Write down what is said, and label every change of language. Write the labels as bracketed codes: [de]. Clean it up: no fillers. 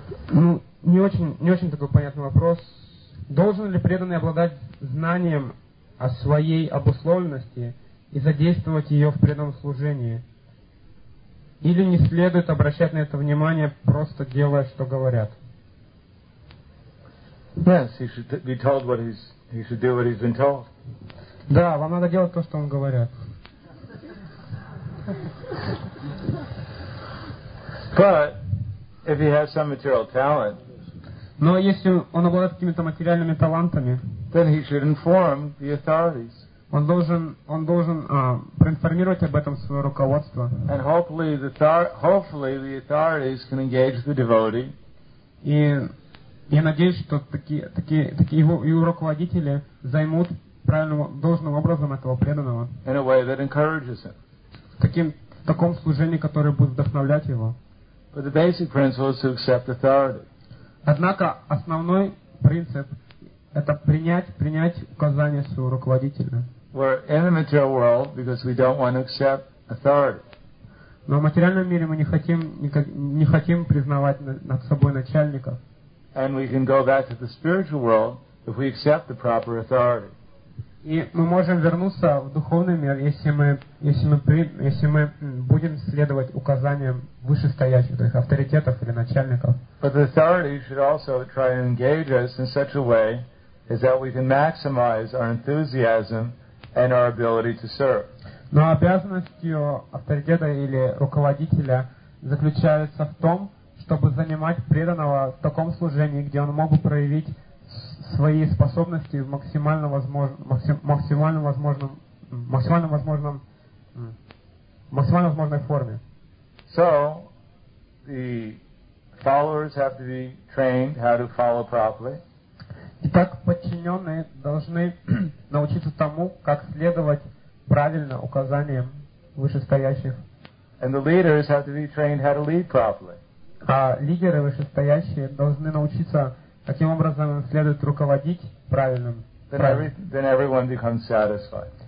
[ru] Ну, не очень такой понятный вопрос. Должен ли преданный обладать знанием о своей обусловленности и задействовать ее в преданном служении? Или не следует обращать на это внимание, просто делая, что говорят? [en] Yes, he should be told what he's He should do what he's been told. [ru] Да, вам надо делать то, что вам говорят. [en] But if he has some material talent, [ru] но если он обладает какими-то материальными талантами, [en] then he should inform the authorities. [ru] Он должен проинформировать об этом свое руководство. [en] And hopefully the authorities can engage the devotee. [ru] И я надеюсь, что такие его и руководители займут правильным должным образом этого преданного. [en] In a way that encourages him. [ru] В таком служении, которое будет вдохновлять его. [en] But the basic principle is to accept authority. [ru] Однако основной принцип это принять указания своего руководителя. [en] We're in the material world because we don't want to accept authority. [ru] Но в материальном мире мы не хотим признавать над собой начальников. [en] And we can go back to the spiritual world if we accept the proper authority. [ru] И мы можем вернуться в духовный мир, если мы будем следовать указаниям вышестоящих, то есть авторитетов или начальников. [en] But the authority should also try to engage us in such a way as that we can maximize our enthusiasm and our ability to serve. [ru] Но обязанностью авторитета или руководителя заключается в том, чтобы занимать преданного в таком служении, где он мог бы проявить свои способности в максимально возможной форме. [en] So, the followers have to be trained how to follow properly. [ru] Итак, подчиненные должны научиться тому, как следовать правильно указаниям вышестоящих. [en] And the leaders have to be trained how to lead properly. [ru] А лидеры вышестоящие должны научиться, каким образом следует руководить правильным. [en] Then everyone becomes satisfied.